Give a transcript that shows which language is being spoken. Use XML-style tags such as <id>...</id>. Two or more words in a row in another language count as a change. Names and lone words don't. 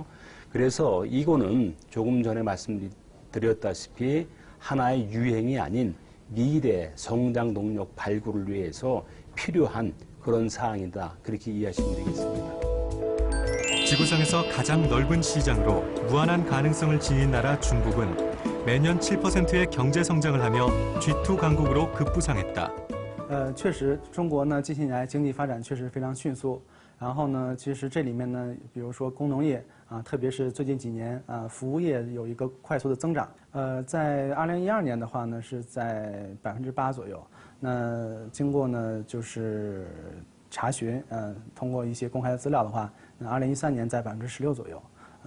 <ko>그래서 이거는 조금 전에 말씀드렸다시피 하나의 유행이 아닌 미래 성장 동력 발굴을 위해서 필요한 그런 사항이다. 그렇게 이해하시면 되겠습니다. 지구상에서 가장 넓은 시장으로 무한한 가능성을 지닌 나라 중국은 매년 7%의 경제 성장을 하며 G2 강국으로 급부상했다.</ko> <zh>确实，中国呢近些年来经济发展确实非常迅速。然后呢，其实这里面呢，比如说工农业啊，特别是最近几年啊，服务业有一个快速的增长。在2012年的话呢，是在8%左右。那经过呢就是查询，通过一些公开的资料的话，那2013年在16%左右。</zh>